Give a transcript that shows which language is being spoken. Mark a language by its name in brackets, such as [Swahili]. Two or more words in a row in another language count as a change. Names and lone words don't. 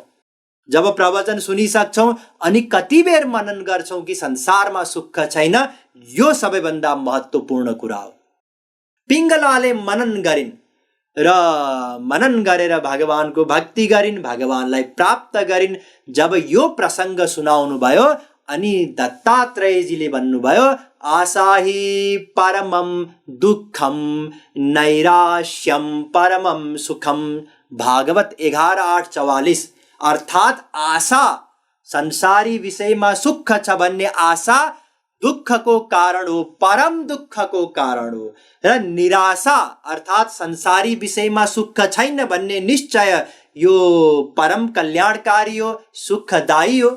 [Nepali] जब प्रवचन सुनिसक्छौँ अनि कति बेर मनन गर्छौँ कि संसारमा सुख छैन, यो सबैभन्दा महत्त्वपूर्ण कुरा हो। पिङ्गलाले मनन गरिन् र मनन गरेर भगवानको भक्ति गरिन्, भगवानलाई प्राप्त गरिन्। जब यो प्रसङ्ग सुनाउनु भयो अनि दत्तात्रेयजीले भन्नुभयो, [Sanskrit] आशाहि परमं दुःखम नैराश्यम परमं सुखम। [Nepali] भागवत 11:8-44। अर्थात् आशा, संसारी विषयमा सुख छ भन्ने आशा दुःखको कारण हो, परम दुःखको कारण हो। र निराशा अर्थात् संसारी विषयमा सुख छैन भन्ने निश्चय यो परम कल्याणकारी हो, सुखदायी हो।